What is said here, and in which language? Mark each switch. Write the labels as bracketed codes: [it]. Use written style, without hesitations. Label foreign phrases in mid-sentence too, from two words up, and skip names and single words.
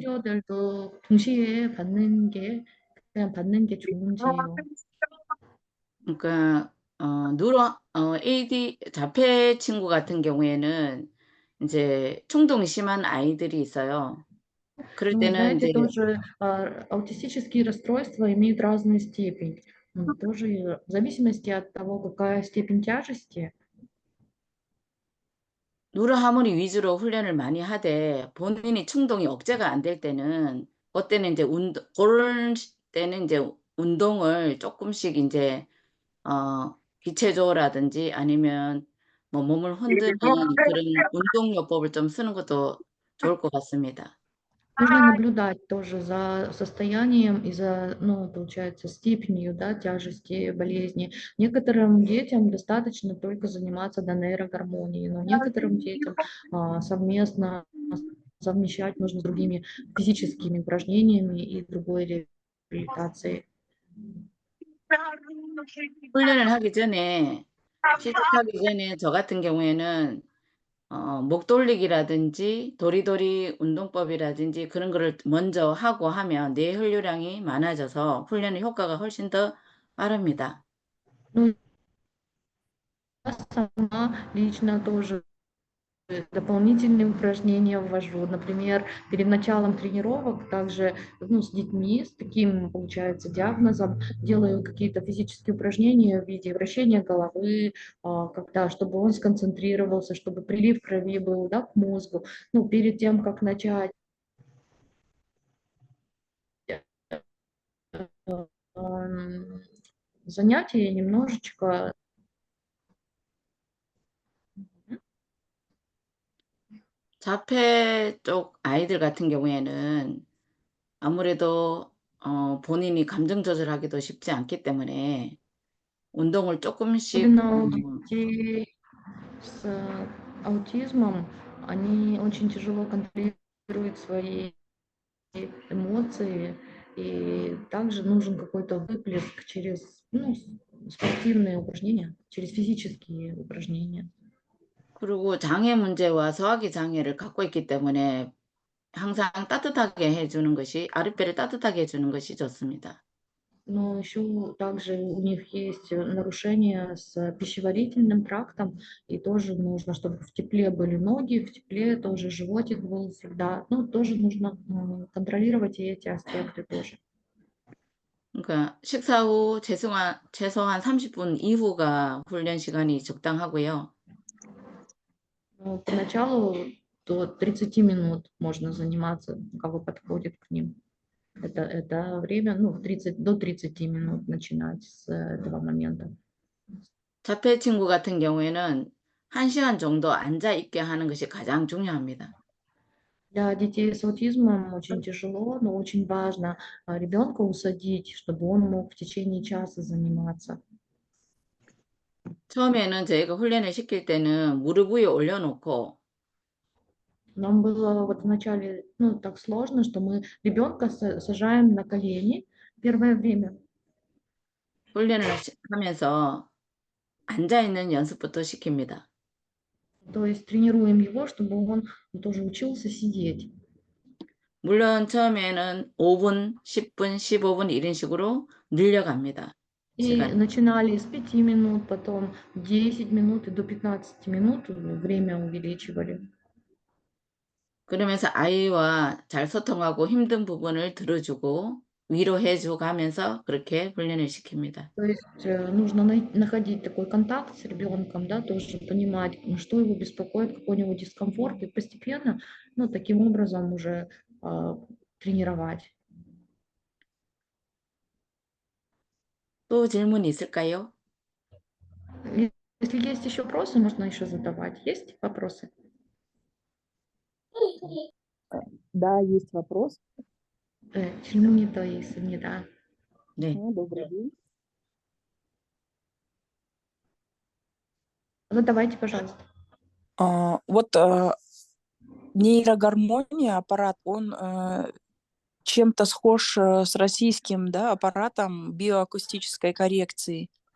[ko] 치료들도 동시에 받는 게 그냥 받는 게 좋은지요? 그러니까 AD 자폐 친구 같은 경우에는 이제 충동이 심한 아이들이 있어요. 그럴 [ru] Ну, [ko] 때는 [ru] знаете, [ko] 이제 [ru] тоже аутистические расстройства имеют разную степень. Тоже в зависимости от того, какая степень тяжести. [ko] 누르 하모니 위주로 훈련을 많이 하되 본인이 충동이 억제가 안 될 때는 그때는 이제 그럴 때는 이제 운동을 조금씩 이제 기체조라든지 아니면 뭐 몸을 흔드는 그런 운동요법을 좀 쓰는 것도 좋을 것 같습니다. [ru] Нужно наблюдать тоже за состоянием и за, ну, получается, степенью, да, тяжести болезни. Некоторым детям достаточно только заниматься до нейрогармонии, но некоторым детям совместно совмещать нужно с другими физическими упражнениями и другой реабилитацией. [ko] 훈련을 하기 전에 시작하기 전에 저 같은 경우에는 목 돌리기라든지 도리도리 운동법이라든지 그런 거를 먼저 하고 하면 뇌 혈류량이 많아져서 훈련의 효과가 훨씬 더 빠릅니다. [ru] Ну, я сама лично тоже дополнительные упражнения ввожу. Например, перед началом тренировок также, ну, с детьми с таким, получается, диагнозом делаю какие-то физические упражнения в виде вращения головы, когда, чтобы он сконцентрировался, чтобы прилив крови был, да, к мозгу. Ну, перед тем, как начать занятие, немножечко. [ko] 자폐 쪽 아이들 같은 경우에는 아무래도 본인이 감정 조절하기도 쉽지 않기 때문에 운동을 조금씩 [ru] Особенно у детей с аутизмом, они очень тяжело контролируют свои эмоции, и также нужен какой-то выплеск через, ну, спортивные упражнения, через физические упражнения. [ko] 그리고 장애 문제와 소화기 장애를 갖고 있기 때문에 항상 따뜻하게 해 주는 것이 아랫배를 따뜻하게 해 주는 것이 좋습니다. [ru] Но еще также у них есть нарушения с пищеварительным трактом, и тоже нужно, чтобы в тепле были ноги, в тепле тоже животик был всегда. Ну, тоже нужно контролировать и эти аспекты тоже. [ko] 그러니까 식사 후 최소한 30분 이후가 훈련 시간이 적당하고요. [ru] Ну, поначалу до 30 минут можно заниматься, кого подходит к ним. Это время, ну, до 30 минут начинать с этого момента. [ko] 자폐 친구 같은 경우에는 1시간 정도 앉아 있게 하는 것이 가장 중요합니다. [ru] Для детей с аутизмом очень тяжело, но очень важно ребенка усадить, чтобы он мог в течение часа заниматься. [ko] 처음에는 저희가 훈련을 시킬 때는 무릎 위에 올려놓고 [ru] Нам было вот вначале, ну, так сложно, что мы ребенка сажаем на колени первое время. [ko] 훈련을 하면서 앉아 있는 연습부터 시킵니다. [ru] То есть тренируем его, чтобы он тоже учился сидеть. [ko] 물론 처음에는 5분, 10분, 15분 이런 식으로 늘려갑니다. [ru] И [ko] 시간. [ru] начинали с 5 минут, потом 10 минут и до 15 минут время увеличивали. [ko] 그러면서 아이와 잘 소통하고 힘든 부분을 들어주고 위로해줘 가면서 그렇게 훈련을 시킵니다. [ru] То есть нужно находить такой контакт с ребенком, да, тоже понимать, что его беспокоит, какой у него дискомфорт, и постепенно, ну, таким образом уже тренировать. [ko] 또 질문이 있을까요? [ru] Если есть еще вопросы, можно еще задавать. Есть вопросы? Да, есть вопрос. [ko] 질문이 더 있습니다. 네. [ru] Добрый день. Задавайте, пожалуйста. Вот нейрогормония, аппарат, он чем-то схож с российским, да, аппаратом биоакустической коррекции.